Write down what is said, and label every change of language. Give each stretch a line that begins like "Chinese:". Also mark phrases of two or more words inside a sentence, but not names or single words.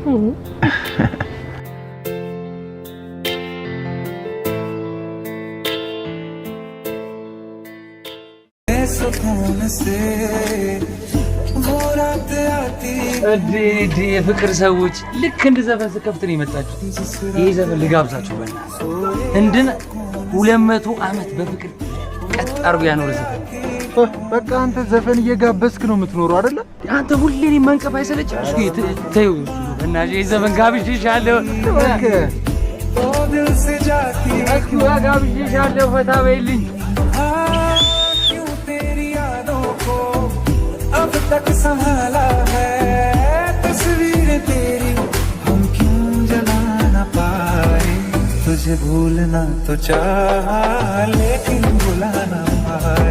Amharic: እዲ የፍቅር ሰዎች ልክ እንደ ዘፈን ስከፍት ነው የመጣችሁት። ይሄ ዘፈን ልጋብዛችሁ በእና እንድን 200 ዓመት በፍቅር ቀጥ አድርጎ ያኖረ ዘፈን። በቃ አንተ ዘፈን እየጋበዝክ ነው የምትኖረው አይደለ? አንተ ሁሌ እኔን መንቀፍ አይሰለችም? እስኪ ተይው እና ይሄ ዘፈን ጋብዤሻለሁ። በቃ እስኪ ጋብዤሻለሁ፣ ፈታ በይልኝ።
Hindi: अब तक संभाला है तस्वीर तेरी, हम क्यों जला ना पाए। तुझे भूलना तो चाहा लेकिन भुला ना पाए।